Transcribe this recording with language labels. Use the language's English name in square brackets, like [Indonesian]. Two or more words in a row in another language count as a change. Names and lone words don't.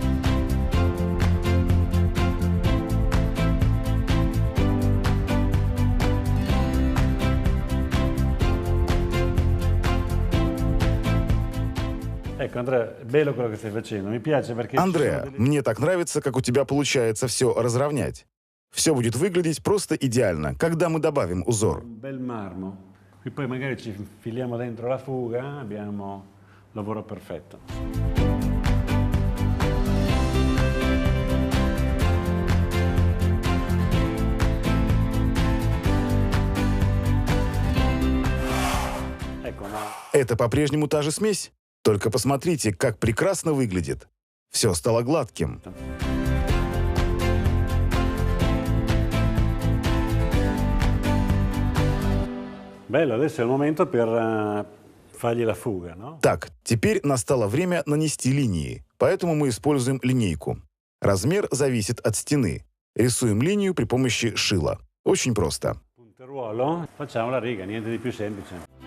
[Italian] Ecco Andrea, è bello quello che stai facendo, mi piace perché... [Russian] Андреа, мне так нравится, как у тебя получается все разровнять. Все будет выглядеть просто идеально, когда мы добавим узор. [Italian] Un bel marmo, qui poi magari ci infiliamo dentro la fuga, abbiamo il lavoro perfetto. Ecco, no. [Russian] Это по-прежнему та же смесь? Только посмотрите, как прекрасно выглядит. Все стало гладким. [Italian] Bello, adesso è il momento per fargli la fuga, no? [Russian] Так, теперь настало время нанести линии, поэтому мы используем линейку. Размер зависит от стены. Рисуем линию при помощи шила. Очень просто. [Italian] Punteruolo, facciamo la riga, niente di più semplice.